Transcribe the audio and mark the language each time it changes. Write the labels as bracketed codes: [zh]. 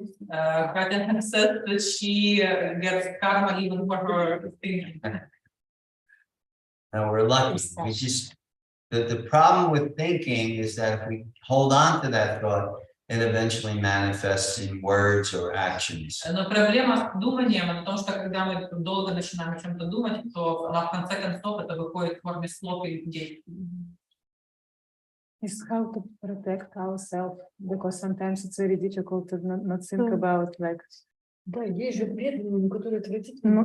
[en] Katya said that she gets karma even for her thinking. And we're lucky. We just the problem with thinking is that if we hold on to that thought, it eventually manifests in words or actions. [ru] Но проблема с думанием, потому что когда мы долго начинаем о чем-то думать, то в конце концов это выходит в форме слов или действий. [en] Is how to protect ourselves, because sometimes it's very difficult to not think about like. [ru] Да, есть же преданные, которые отвратительно.